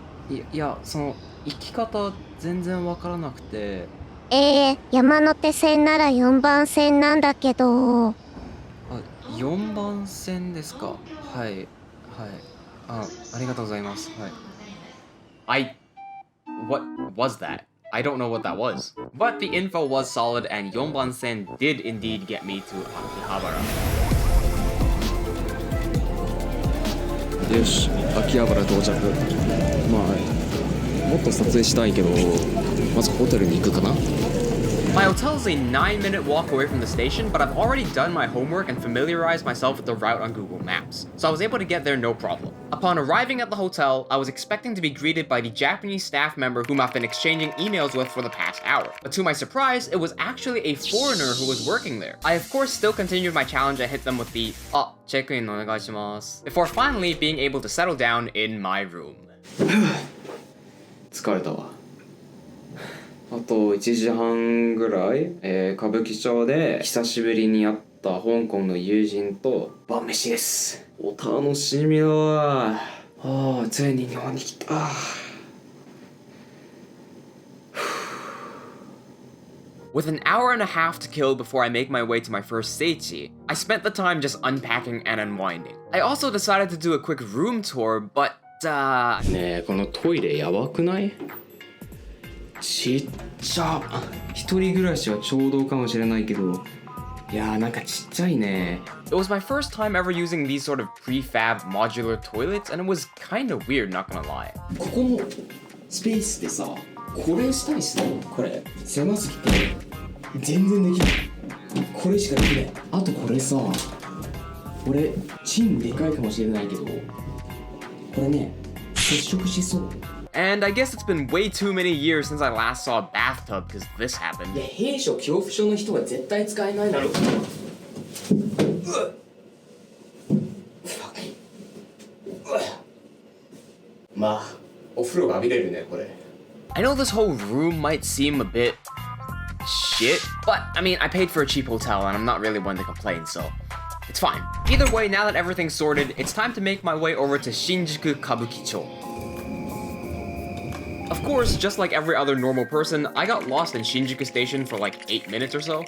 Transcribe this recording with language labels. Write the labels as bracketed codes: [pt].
[ja] いや、その、行き方全然わからなくて。山手線なら4番線なんだけど。あ、4番線ですか。はい。ありがとうございます。 [en] はい。What was that? I don't know what that was. But the info was solid, and 4番線 did indeed get me to Akihabara. [ja] よし、秋葉原到着。まあもっと撮影したいけど、まずホテルに行くかな。 [en] My hotel is a 9-minute walk away from the station, but I've already done my homework and familiarized myself with the route on Google Maps, so I was able to get there no problem. Upon arriving at the hotel, I was expecting to be greeted by the Japanese staff member whom I've been exchanging emails with for the past hour, but to my surprise, it was actually a foreigner who was working there. I of course still continued my challenge and hit them with the check-in onegaishimasu, before finally being able to settle down in my room. [ja] 疲れたわ。あと1時半ぐらい、歌舞伎町で久しぶりに会った香港の友人と晩飯です。お楽しみだわ。ついに日本に来た。 [en] With an hour and a half to kill before I make my way to my first seichi, I spent the time just unpacking and unwinding. I also decided to do a quick room tour, but [ja] ねえ、このトイレやばくない？ちっちゃ。一人暮らしはちょうどかもしれないけど、いやーなんかちっちゃいね。 [en] It was my first time ever using these sort of prefab modular toilets, and it was kind of weird, not gonna lie. [ja] ここのスペースでさ、これしたりするの？これ狭すぎて全然できない。これしかできない。あとこれさ、これチンでかいかもしれないけど、これね、接触しそう。 [en] And I guess it's been way too many years since I last saw a bathtub because this happened. [ja] いや、兵所恐怖症の人は絶対使えないだろう。まあ、お風呂が浴びれるね、これ。 [en] I know this whole room might seem a bit shit, but I mean, I paid for a cheap hotel and I'm not really one to complain, so it's fine. Either way, now that everything's sorted, it's time to make my way over to Shinjuku Kabukicho. Of course, just like every other normal person, I got lost in Shinjuku Station for like 8 minutes or so.